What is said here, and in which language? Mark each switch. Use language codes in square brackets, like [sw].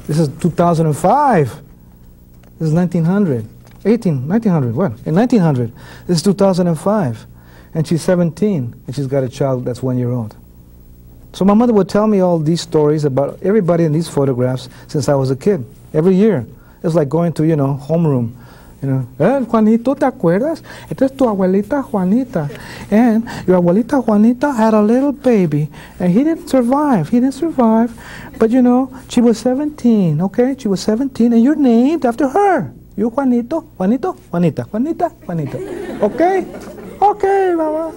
[en] This is 2005. This is 1900. 1900, what? In 1900. This is 2005. And she's 17, and she's got a child that's 1 year old. So my mother would tell me all these stories about everybody in these photographs since I was a kid, every year. It's like going to, you know, homeroom. You know, [es] Juanito, ¿te acuerdas? Esta es tu abuelita Juanita. [en] And your abuelita Juanita had a little baby, and he didn't survive. He didn't survive. But, you know, she was 17, okay? She was 17, and you're named after her. You Juanito, Juanito, Juanita, Juanita, Juanita. Okay? Okay, Mama.